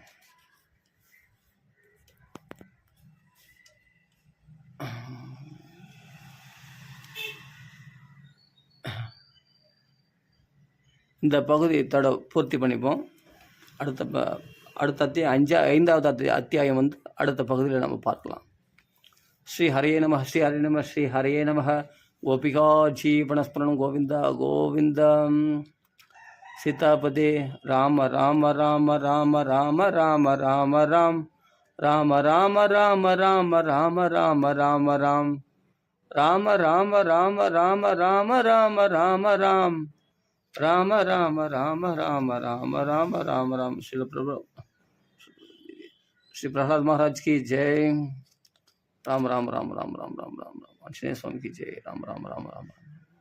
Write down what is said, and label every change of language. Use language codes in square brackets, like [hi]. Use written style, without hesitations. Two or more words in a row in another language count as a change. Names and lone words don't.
[ta] இந்த பகுதியை பூர்த்தி பண்ணிப்போம். அடுத்த ஐந்தாவது அத்தியாயம் அடுத்த பகுதியில் நம்ம பார்க்கலாம். [sa] श्री हरे नम, श्री हरे नम, श्री हरे नम. गोपिका जीवनस्मरणं गोविन्दा गोविन्दम्. सीतापते राम राम राम राम राम राम राम राम् राम राम राम राम राम राम राम राम् राम राम राम राम राम राम राम राम् राम राम राम राम राम राम राम राम्. [hi] श्री प्रहलाद महाराज की जय. राम राम राम राम राम राम राम राम. आंजनेय स्वामी की जय. राम राम राम राम राम.